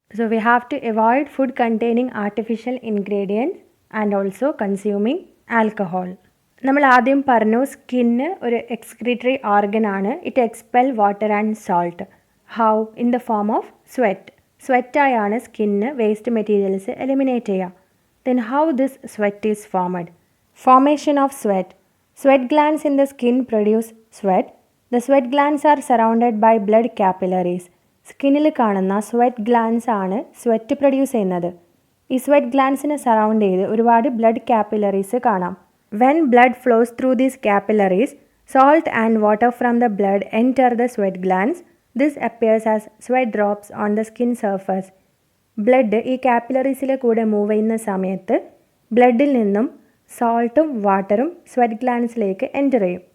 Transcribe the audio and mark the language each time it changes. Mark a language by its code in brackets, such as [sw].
[en] So we have to avoid food containing artificial ingredients and also consuming alcohol. [ml] നമ്മൾ ആദ്യം പറഞ്ഞു skin ഒരു excretory organ ആണ്. [en] It expel water and salt. How? In the form of sweat. [ml] സ്വെറ്റായാണ് skin waste materials eliminate ചെയ്യുക. [en] Then how this sweat is formed? Formation of sweat. Sweat glands in the skin produce sweat. The sweat glands are surrounded by blood capillaries. [ml] സ്കിന്നിൽ കാണുന്ന sweat glance ആണ് sweat produce ചെയ്യുന്നത്. ഈ sweat ഗ്ലാൻസിനെ surround ചെയ്ത് ഒരുപാട് blood capillaries കാണാം. [en] When blood flows through these capillaries salt and water from the blood enter the sweat glands. This appears as sweat drops on the skin surface. [ml] Blood ഈ കാപ്പിലറീസിലെ കൂടെ move ചെയ്യുന്ന സമയത്ത് ബ്ലഡിൽ നിന്നും സോൾട്ടും വാട്ടറും സ്വെറ്റ് ഗ്ലാൻസിലേക്ക് എൻ്റർ ചെയ്യും.